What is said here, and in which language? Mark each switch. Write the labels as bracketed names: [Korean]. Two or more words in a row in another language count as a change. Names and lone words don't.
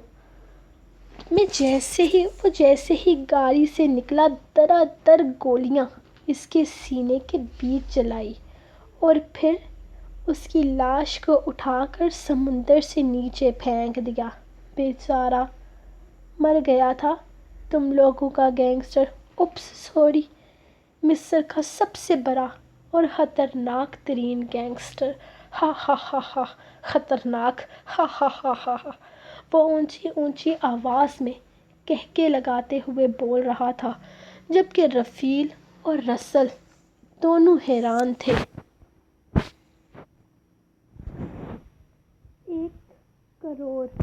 [Urdu] وہ جیسے ہی گاڑی سے نکلا دڑا دڑ گولیاں اس کے سینے کے بیچ چلائی اور پھر اس کی لاش کو اٹھا کر سمندر سے نیچے پھینک دیا۔ بیچارہ مر گیا تھا تم لوگوں کا گینگسٹر۔ [English] oops sorry, [Urdu] مصر کا سب سے بڑا اور خطرناک ترین گینگسٹر، ہا ہا ہا ہا، خطرناک، ہا ہا ہا ہا ہا۔ وہ اونچی اونچی آواز میں قہقہے لگاتے ہوئے بول رہا تھا، جبکہ رفیل اور رسل دونوں حیران تھے۔ 1 کروڑ!